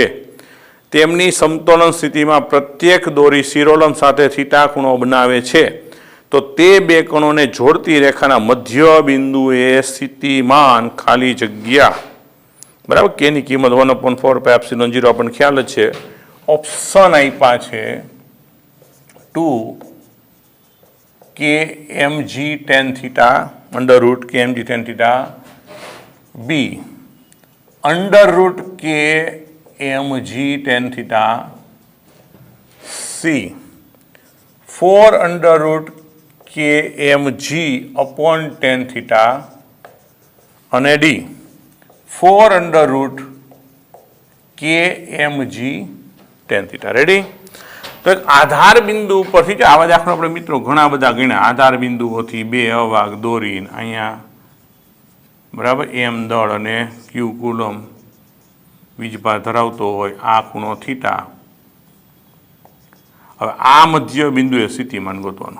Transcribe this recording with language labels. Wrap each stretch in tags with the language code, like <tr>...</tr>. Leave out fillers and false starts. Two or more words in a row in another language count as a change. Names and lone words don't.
<gu>તેમની સમતોલન સ્થિતિમાં પ્રત્યેક દોરી શિરોલંબ સાથે થીટા ખૂણો બનાવે છે. તો તે 2 કણોને જોડતી રેખાના મધ્ય બિંદુએ સ્થિતિમાન ખાલી જગ્યા, બરાબર, કેની કિંમત 1/4πε0 આપણને ખ્યાલ જ છે. ઓપ્શન આપ્યા છે</gu> <en>2 kmg tan theta √ kmg tan theta, b √ kmg tan theta, c 4 √ kmg upon tan theta, અને d 4 √ kmg tan theta.</en> <gu>રેડી? તો એક આધાર બિંદુ ઉપરથી, આવા દાખલા આપણે મિત્રો ઘણા બધા ગણ્યા. આધાર બિંદુઓથી 2 અવાહક દોરી, અહીંયા બરાબર એમ દળ અને ક્યુ કુલમ વીજભાર ધરાવતો હોય, આ ખૂણો થીટા. હવે આ મધ્ય બિંદુએ સ્થિતિમાન ગોતવાનું.</gu>